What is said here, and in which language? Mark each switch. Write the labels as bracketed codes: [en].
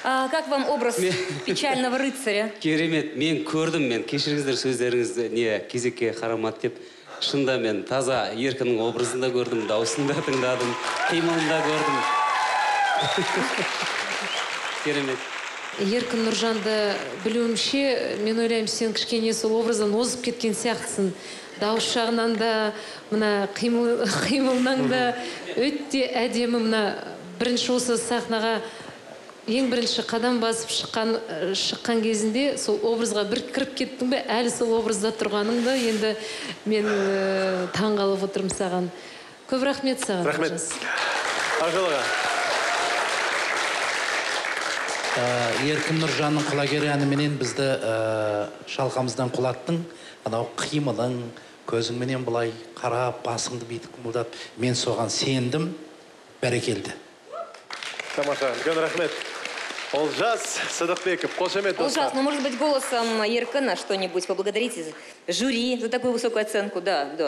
[ru] Как вам образ печального рыцаря? [kk] Керемет, мен көрдім, мен кешіріңіздер сөздеріңізді не кезекке қарамады деп. Шында мен таза Еркіннің образында көрдім, даусында тыңдадым, қимылында көрдім. Керемет. Еркін Нұржанды білуімше, мен ойлаймын, сен кішкене сол образдан озып кеткен сияқтысың. Дауыс жағынан да, мына қимылынан да өте әдемі. Мына бірінші осы сахнаға ең бірінші қадам басып шыққан кезінде сол образға бір кіріп кеттің бе, әлі сол образда тұрғаныңды енді мен таңғалып отырмын саған. Көп рахмет саған. Рахмет. Ақжолға. Еркін Нұржанның құлагер әніменен бізді шалқамыздан құлаттың. Анау қимылың, көзіңменен бұлай қарап, басыңды бүйтіп қимылдап, мен соған сендім, бәрекелді. Тамаша, үлкен рахмет. Олжас Садықбеков, қошемет достар. [ru] Олжас, ну может быть голосом Еркына что-нибудь поблагодарите жюри за такую высокую оценку, да.